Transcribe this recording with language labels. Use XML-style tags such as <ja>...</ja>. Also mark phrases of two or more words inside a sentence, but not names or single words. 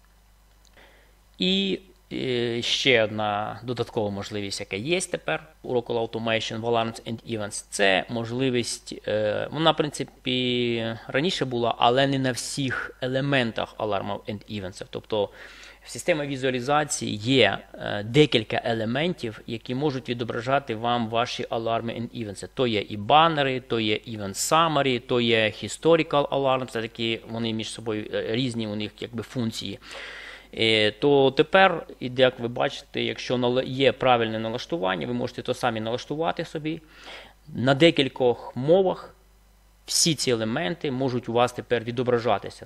<uk>І ще одна додаткова можливість, яка є тепер у Rockwell Automation в Alarms and Events, це можливість, вона, в принципі, раніше була, але не на всіх елементах Alarm and Events. Тобто, в системі візуалізації є декілька елементів, які можуть відображати вам ваші аларми</uk> <en>and events.</en> <uk>То є і банери, то є</uk> <en>event summary,</en> <uk>то є</uk> <en>historical alarms,</en> <uk>це такі, вони між собою різні, у них якби функції. То тепер, як ви бачите, якщо є правильне налаштування, ви можете то самі налаштувати собі. На декількох мовах всі ці елементи можуть у вас тепер відображатися.</uk>